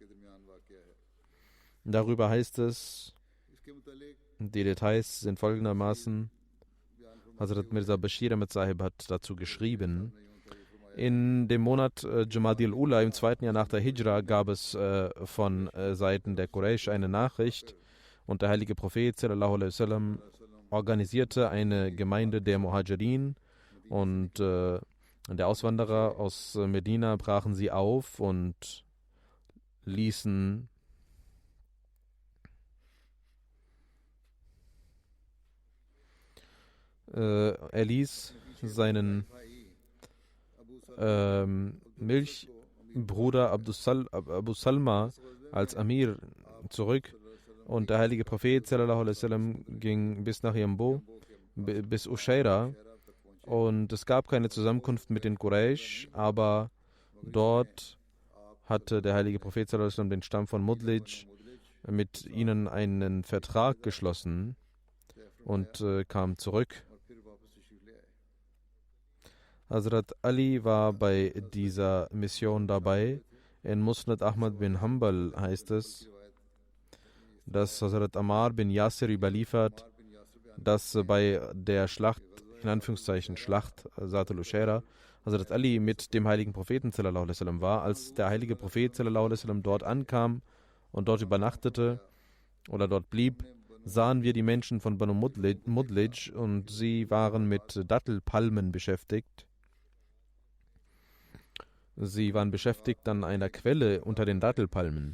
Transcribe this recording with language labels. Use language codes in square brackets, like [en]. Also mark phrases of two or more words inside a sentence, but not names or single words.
[de] Darüber heißt es, die Details sind folgendermaßen: Hazrat Mirza Bashir Ahmed Sahib hat dazu geschrieben, In dem Monat Jamadi al-Ula, im 2. Jahr nach der Hijra, gab es von Seiten der Quraysh eine Nachricht und der heilige Prophet [ar] صلى الله عليه وسلم [de] organisierte eine Gemeinde der Muhajirin und der Auswanderer aus Medina brachen sie auf und ließen er ließ seinen Milchbruder Abu Salma als Amir zurück und der heilige Prophet [ar] صلى الله عليه وسلم [de] ging bis nach Yambo, bis Ushaira und es gab keine Zusammenkunft mit den Quraysh, aber dort hatte der heilige Prophet [ar] صلى الله عليه وسلم [de] den Stamm von Mudlij mit ihnen einen Vertrag geschlossen und kam zurück. Hazrat Ali war bei dieser Mission dabei. In Musnad Ahmad bin Hanbal heißt es, dass Hazrat Ammar bin Yasir überliefert, dass bei der Schlacht, in Anführungszeichen Schlacht Zat al-Ushaira, Hazrat Ali mit dem heiligen Propheten [ar] صلى الله عليه وسلم [de] war. Als der heilige Prophet [ar] صلى الله عليه وسلم [de] dort ankam und dort übernachtete oder dort blieb, sahen wir die Menschen von Banu Mudlij und sie waren mit Dattelpalmen beschäftigt. Sie waren beschäftigt an einer Quelle unter den Dattelpalmen.